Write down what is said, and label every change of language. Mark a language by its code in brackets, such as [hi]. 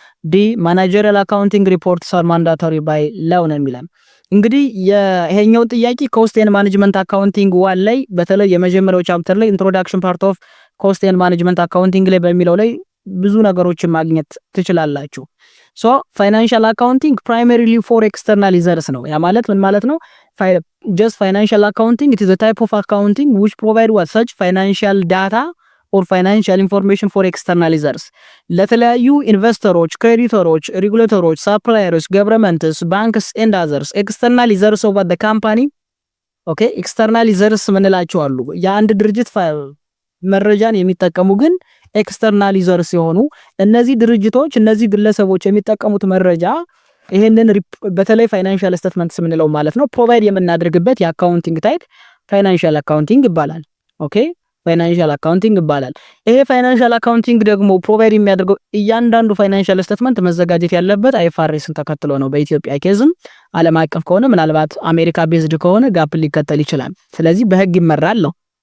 [am] ዲ [en] managerial accounting reports are mandatory by law [am] ነው የሚለን። እንግዲህ ይሄኛው ጥያቄ ኮስት ኤንድ ማኔጅመንት አካውንቲንግ ዋን ላይ በተለይ የመጀመሪያው ቻፕተር ላይ ኢንትሮዳክሽን ፓርት ኦፍ ኮስት ኤንድ ማኔጅመንት አካውንቲንግ ላይ በሚለው ላይ ብዙ ነገሮችን ማግኘት ትችላላችሁ። ሶ ፋይናንሻል አካውንቲንግ ፕራይመሪሊ ፎር ኤክስተርናል ዩዘርስ ነው። ያ ማለት ምን ማለት ነው? [en] just financial accounting, it is a type of accounting which provide what such financial data or financial information for external users. [am] ለተለያዩ ኢንቨስተሮች፣ ክሬዲተሮች፣ ሬጉሌተሮች፣ ሳፕላየሮች፣ ገቨርንመንትስ፣ ባንክስ ኤንድ አዘርስ ኤክስተርናል ዩዘርስ ኦፍ [en] the company። [am] ኦኬ ኤክስተርናል ዩዘርስ ምንላቸው አሉ የአንድ ድርጅት መረጃን የሚጠቀሙ ግን ኤክስተርናል ዩዘርስ የሆኑ እነዚህ ድርጅቶች እነዚህ ግለሰቦች የሚጠቀሙት መረጃ ይሄንን በተለይ ፋይናንሻል ስቴትመንትስ ምንለው ማለት ነው ፕሮቫይድ የምናደርግበት የአካውንቲንግ ታይፕ ፋይናንሻል አካውንቲንግ ይባላል። ኦኬ ፋይናንሻል አካውንቲንግ ይባላል። ይሄ ፋይናንሻል አካውንቲንግ ደግሞ ፕሮቫይድ የሚያደርገው እያንዳንዱ ፋይናንሻል ስቴትመንት መዘጋጀት ያለበት አይፋሬስን ተከትሎ ነው። በኢትዮጵያ ኬዝም ዓለም አቀፍ ከሆነ ምናልባት አሜሪካ ቤዝድ ከሆነ ጋፕ ሊከተል ይችላል። ስለዚህ በህግ ይመራል ነው።